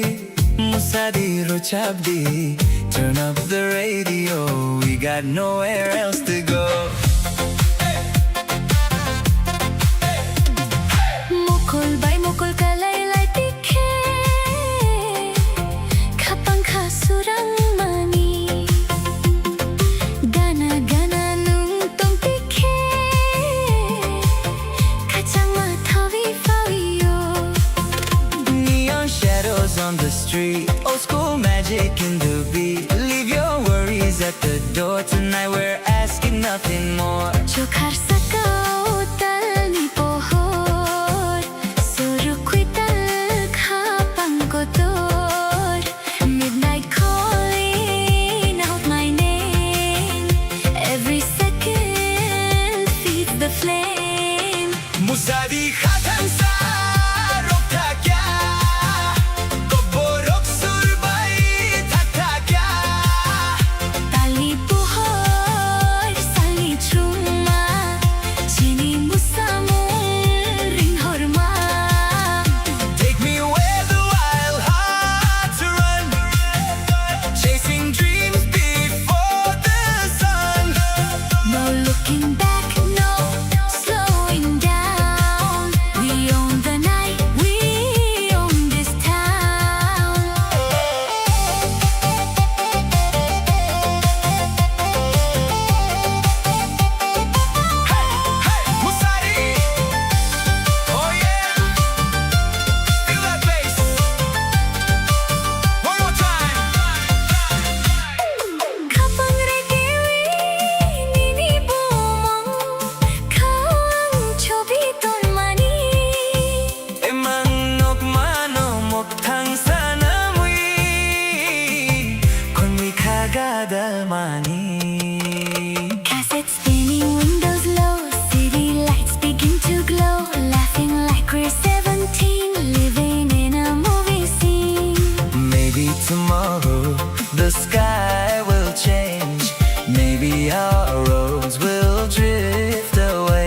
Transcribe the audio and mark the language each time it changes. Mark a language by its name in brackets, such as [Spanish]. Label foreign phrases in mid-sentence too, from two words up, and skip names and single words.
[Kok Borok] Musadi Rochabdi [English] Turn up the radio We got nowhere else to go [Kok Borok] mukul bay mukul kalay lay tikhe khapang khasurang mani gana gana nung tong tikhe khachang ma thawi fawiyo [English] Neon shadows on the street Old school magic in the beat Leave your worries at the door Tonight we're asking nothing more [Kok Borok] chokhar sakao tal ni pohor surukhui tal khapang ko tor [English] midnight calling out my name every second feeds the flame [Kok Borok] Musadi khatan sa rokta kya Koborok surbai thakta kya tali pohor sali chuma chini musamul ring horma [English] Take me where the wild hearts run Chasing dreams before the sun no looking back no slowing down we own the night we own this town Musadi Oh yeah Feel that bass One more time [Kok Borok] khapang regewi nini bomong khawang chobi ton mani Emanok manomok thang sana mui Kon mi khagada mani [English] cassette spinning windows low city lights begin to glow laughing like we're 17 living in a movie scene Maybe tomorrow the sky will change Maybe our roads will drift away